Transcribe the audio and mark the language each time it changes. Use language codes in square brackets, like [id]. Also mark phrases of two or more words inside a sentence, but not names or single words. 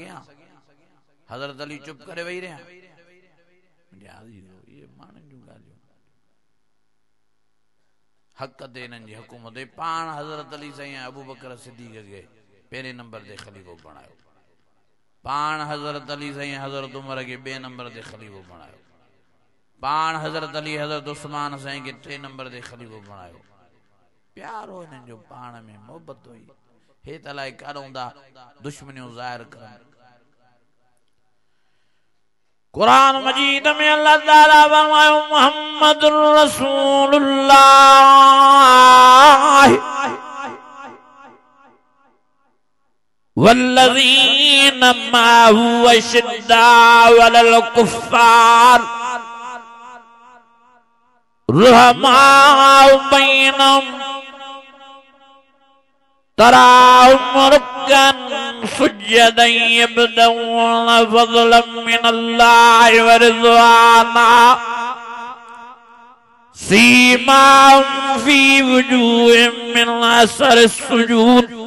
[sd] हज़रत अली चुप करे वेही रहिया? हक़ ते इन्हनि जी हुकूमत पाण हज़रत अली साईं अबू बकर सिद्दीक़ खे पहिरें नंबर ते ख़लीफ़ो बणायो, पाण हज़रत अली साईं हज़रत उमर के बे नंबर ते ख़लीफ़ो बणायो, पाण हज़रत अली हज़रत उस्मान साईं के 3 नंबर ते ख़लीफ़ो बणायो। प्यार हो इन्हनि जो पाण में, मोहबत हुई। हे त अलाए काॾों था दुश्मनियूं ज़ाहिर करनि। कुरान मजीद में अल्लाह ताला फरमायो [ar] محمد رسول الله والذين معه أشداء على الكفار رحماء بينهم تراهم ركعا سجدا يبتغون فضلا من الله ورضوانا سيماهم في وجوههم من أثر السجود